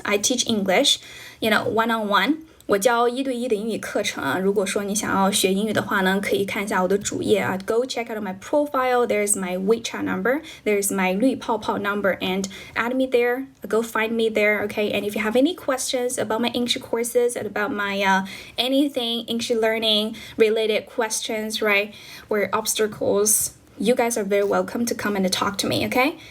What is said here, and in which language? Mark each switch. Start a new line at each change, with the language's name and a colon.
English: I teach English, one-on-one.
Chinese: 我教1对1的英语课程啊，如果说你想要学英语的话呢，可以看一下我的主页啊。
English: Go check out my profile. There's my WeChat number. There's my 绿泡泡 number, and add me there. Go find me there, okay? And if you have any questions about my English courses and about my anything English learning related questions, right, or obstacles, you guys are very welcome to come and talk to me, okay?